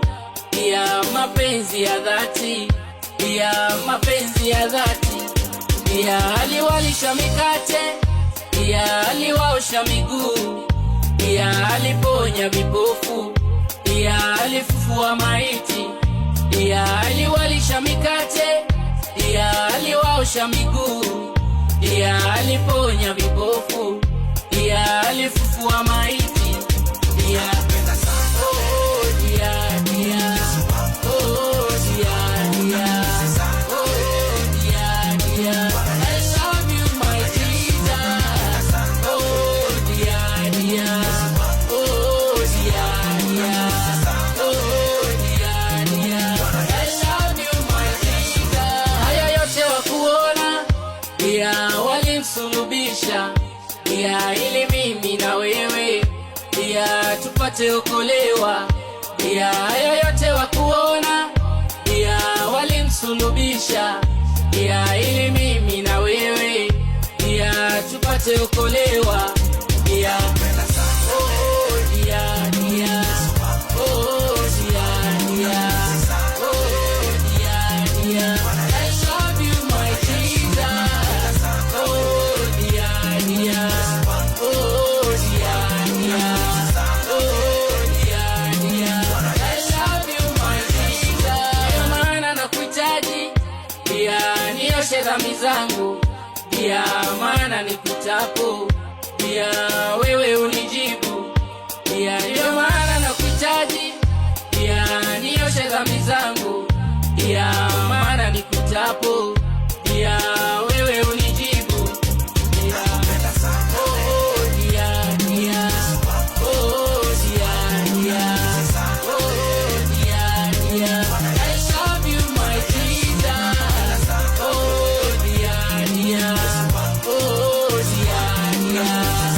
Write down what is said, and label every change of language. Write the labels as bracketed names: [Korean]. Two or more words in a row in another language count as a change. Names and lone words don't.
[Swahili] ya mapenzi ya dhati, ya mapenzi ya dhati, ya aliwalisha mikate, ya aliwaosha miguu, ya aliponya vipofu, ya alifufua maiti, ya aliwalisha mikate, ya aliwaosha miguu, ya aliponya vipofu, ya alifufua maiti, ya oh dia dia, oh dia dia, oh dia dia, [English] I love you my Jesus, oh dia dia, oh dia dia, oh dia dia, I love you my Jesus. [Swahili] Haya yote wakuona, ya walimsulubisha, ya ili mimi na wewe, ya tupate okolewa, ya haya yote wakuona, ya walimsulubisha, ya ili mimi na wewe, ya tupate okolewa, ya oh dia dia, oh dia dia, oh dia dia, [English] I love you my Jesus, oh dia dia, oh dia dia, oh dia dia, I love you my Jesus. [Swahili] Maana nakuhitaji, ya nioshe dhambi zangu, ya maana nikutapo, ya wewe unijibu, ya ndio maana nakuhitaji, ya nioshe dhambi zangu, ya maana nikutapo, ya wewe unijibu, ya oh dia dia, oh dia dia, oh dia dia, [English] I love you my Jesus, oh dia dia, oh dia dia.